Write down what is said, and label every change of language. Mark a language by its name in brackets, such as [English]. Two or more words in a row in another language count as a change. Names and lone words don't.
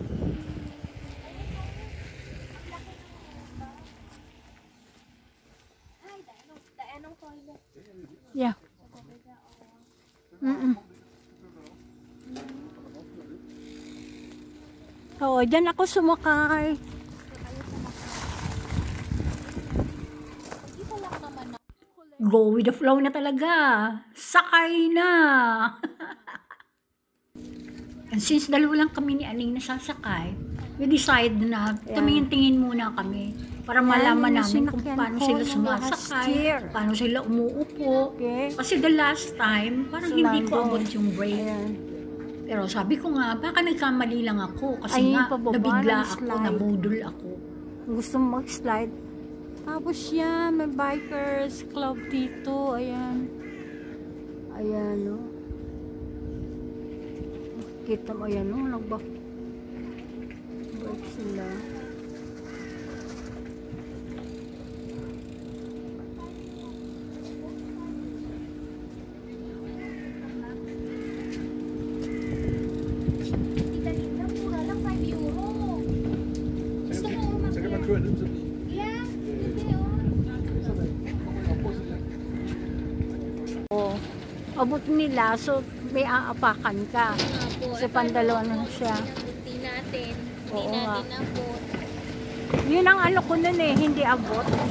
[Filipino] Ay, daanong toilet. Yeah. Oo, dyan ako sumakay. Isa lang naman na. [English] Go with the flow [Filipino] na talaga. Sakay na. [English] And since [Filipino] dalawa lang kami ni Aning nasasakay, [English] we decide [Filipino] na tumingin-tingin muna kami para malaman namin kung paano sila sumasakay, paano sila umuupo. [English] Kasi the last time, [Filipino] parang hindi ko abot yung brake. Pero sabi ko nga, baka nagkamali lang ako kasi nga nabigla ako, nabudol ako. Gusto mag-slide. Tapos yan, may [English] bikers club [Filipino] dito. Ayan. Ayan, no. Kita mo, ayan, no. Nagbike sila. Tita Linda, mura lang 5 euro. Gusto mo [Danish] Så kan man køre ned til den. [Filipino] Yeah, hindi oh. Abot nila, so may aapakan ka. Kasi pandalawa na siya. Hindi natin. Hindi Oo nga. natin abot. Yun ang ano ko nun eh, hindi abot.